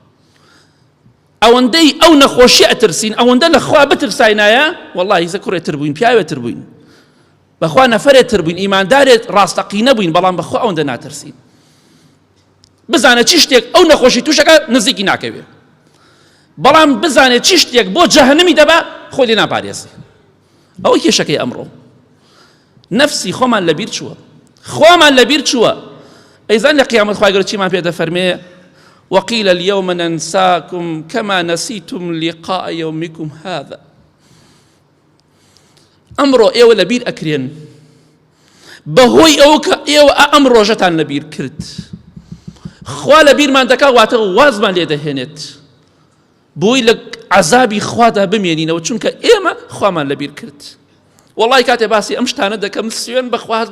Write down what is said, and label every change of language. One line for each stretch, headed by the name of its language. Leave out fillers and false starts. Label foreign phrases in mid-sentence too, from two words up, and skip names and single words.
Central Kurdish: ئەوەندەی ئەو نەخۆشی ئەترسین ئەوەندە لە خوا بترساینایە وەڵڵی هیچە کوڕێتر بووین پیاوێتر بووین بەخوا نەفەرێتتر بووین ئیماندارێت ڕاستەقینە بووین بەڵام بەخوا ئەوەندە ناترسین بزانە چی شتێک ئەو نەخۆشی تووشەکە نزیکی ناکەوێ بەڵام بزانێت چی شتێک بۆ جەهەنەمی دەبا خۆی لێ ناپارێزی ئەوە کێشەکەی ئەمڕۆ نفسی خۆمان لەبیر چووە خۆمان لەبیر چووە ئەیزان لە قیامەت خوای گەورە چیمان پێ دەفەرمێ
Arabic: وقيل اليوم ننساكم كما نسيتم لقاء يومكم هذا
Central Kurdish: ئەمڕۆ ئێوە لەبیر ئەکرێن بەهۆی ئەوە کە ئێوە ئەم ڕۆژەتان لەبیر کرد خوا لەبیرمان دەکا واتە وازمان لێ دەهێنێت بۆی لە عەزابی خوادا بمێنینەوە چونکە ئێمە خوامان لەبیر کرد وەڵڵی کاتێ باسی ئەم شتانە دەکەم سوێن بەخوا هەست بە